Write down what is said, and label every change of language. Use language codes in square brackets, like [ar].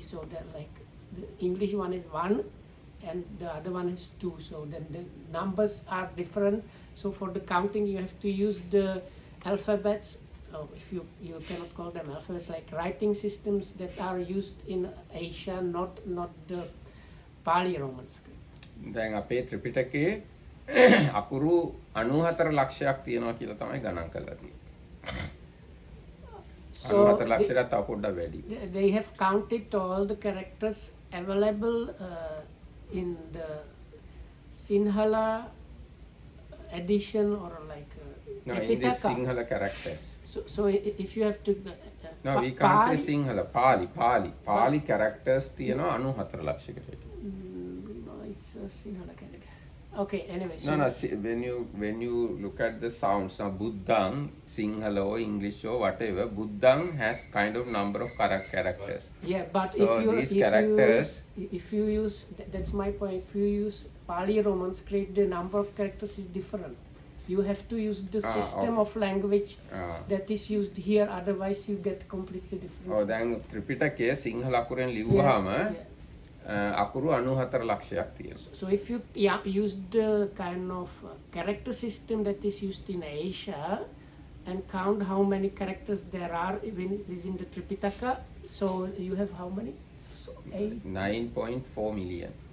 [en] So that like the English one is 1 and the other one is 2. So then the numbers are different. So for the counting you have to use the alphabets. If you cannot call them alphabets, like writing systems that are used in Asia, not the Pali Roman script. [si] දැන් අපේ ත්‍රිපිටකයේ අකුරු 94 ලක්ෂයක් තියෙනවා කියලා තමයි ගණන් කරලා තියෙන්නේ. 94 ලක්ෂයට තව පොඩ්ඩක් වැඩි. [en] They have counted all the characters available in the Sinhala edition or like No, in this Sinhala characters. So if you have to No, we can't say Sinhala. Pali characters [si] තියෙනවා 94 ලක්ෂයකට. [en] No, it's a Sinhala character. Okay, anyway, so No, no. See, when you look at the sounds now, Buddhang, Sinhala or English or whatever, Buddhang has kind of number of characters. yeah, but So these characters, if you use that's my point. If you use Pali Roman script, the number of characters is different. You have to use the system okay. of language Ah. that is used here. Otherwise, you get completely different. [si] oh, දැන් ත්‍රිපිටකයේ Sinhala අකුරෙන් ලිව්වහම [en] Yeah. [si] අකුරු 94 ලක්ෂයක් තියෙනවා. [en] So if you use the kind of character system that is used in Asia and count how many characters there are within the Tripitaka, so you have how many? So 9.4 million.